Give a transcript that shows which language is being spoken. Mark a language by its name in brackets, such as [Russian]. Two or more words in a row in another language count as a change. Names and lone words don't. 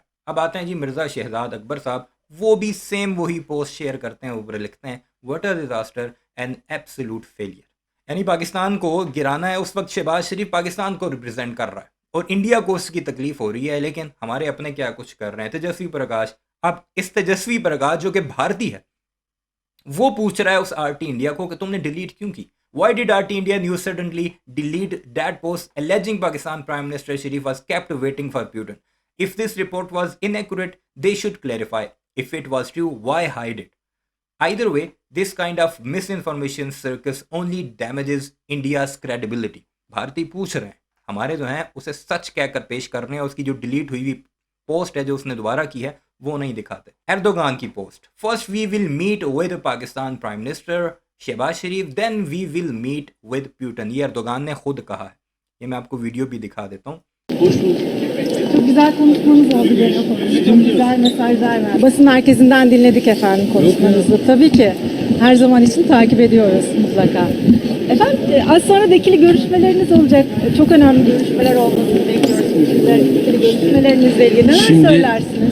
[Hindi] अब आते हैं जी मिर्ज़ा शहजाद अकबर साहब, वो भी सेम वही पोस्ट शेयर करते हैं, ऊपर लिखते हैं, [English] what a disaster and absolute failure. [Hindi] यानी पाकिस्तान को गिराना है, उस वक्त शहबाज शरीफ पाकिस्तान को रिप्रेजेंट कर रहा है और इंडिया को उसकी तकलीफ हो रही है, लेकिन हमारे अपने क्या कुछ कर रहे हैं। तेजस्वी प्रकाश, अब इस तेजस्वी प्रकाश जो कि भारतीय है, वो पूछ रहा है उस RT इंडिया को कि तुमने डिलीट क्यों की। [English] Why did RT India News suddenly delete that post alleging Pakistan Prime Minister Sharif was kept waiting for Putin? If this report was inaccurate, they should clarify. If it was true, why hide it? Either way, this kind of misinformation circus only damages India's credibility. [Hindi] भारतीय पूछ रहे हैं, हमारे जो हैं उसे सच कहकर पेश कर रहे हैं, उसकी जो डिलीट हुई पोस्ट है जो उसने दोबारा की है वो नहीं दिखाते। एर्दोगान की पोस्ट, [English] first we will meet with Pakistan Prime Minister Shahbaz Sharif, then we will meet with Putin. [Hindi] ये एर्दोगान ने खुद कहा है, ये मैं आपको वीडियो भी दिखा देता हूँ। [Turkish] Çok güzel konuşmanız oldu. Gene konuştum. Güzel mesajlar verdi. Basın merkezinden dinledik efendim konuşmanızı. Tabii ki her zaman için takip ediyoruz mutlaka. Efendim az sonra da ikili görüşmeleriniz olacak. Çok önemli görüşmeler olmasını bekliyoruz. İkili görüşmelerinizle ilgili neler söylersiniz?